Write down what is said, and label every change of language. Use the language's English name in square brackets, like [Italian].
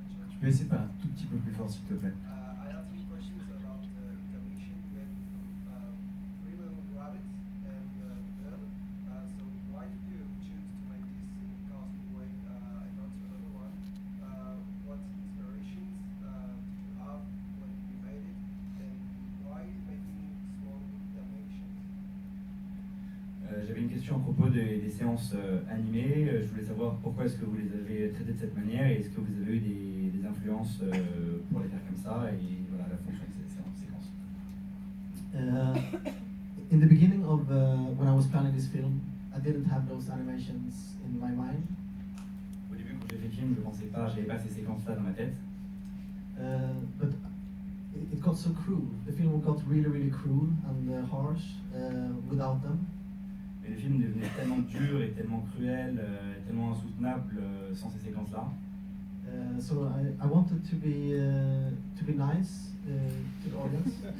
[French] Tu peux essayer de parler un tout petit peu plus fort, s'il te plaît. [English] I have some questions about the connection with Freeman Rabbit and Bell. So why did you choose to make this casting with and not another one? What inspirations did you have when you made it? And why making small dimensions? [French] J'avais une question à propos des séances animées. Je voulais savoir pourquoi est-ce que vous les avez traitées de cette manière, et est-ce que vous avez eu des influences pour les faire comme ça, et voilà la fonction de ces séquences. [English] In the beginning of when I was planning this film, I didn't have those animations in my mind. [French] Au début, quand j'ai fait le film, j'avais pas ces séquences-là dans ma tête. [English] But it got so cruel. The film got really cruel and harsh without them. [French] Mais le film devenait tellement dur et tellement cruel, tellement insoutenable sans ces séquences-là. [English] So I wanted to be nice to the audience.